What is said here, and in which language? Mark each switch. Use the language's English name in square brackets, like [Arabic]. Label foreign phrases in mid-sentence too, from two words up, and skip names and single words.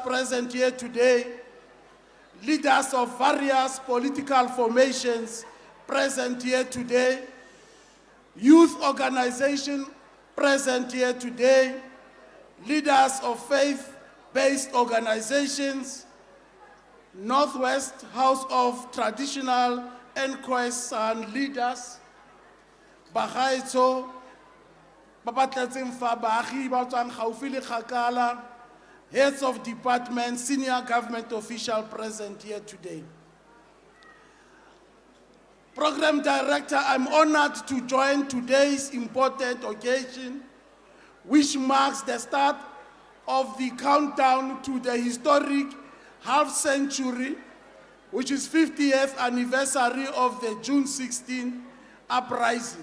[English] present here today, leaders of various political formations present here today, youth organization present here today, leaders of faith-based organizations, Northwest House of Traditional and Khoisan leaders, [Tswana] Bagaetso, Babatlatseng fa baagi ba tswang gaufi le kgakala, [English] heads of department, senior government official present here today. Program Director, I'm honored to join today's important occasion, which marks the start of the countdown to the historic half-century, which is 50th anniversary of the June 16 uprising.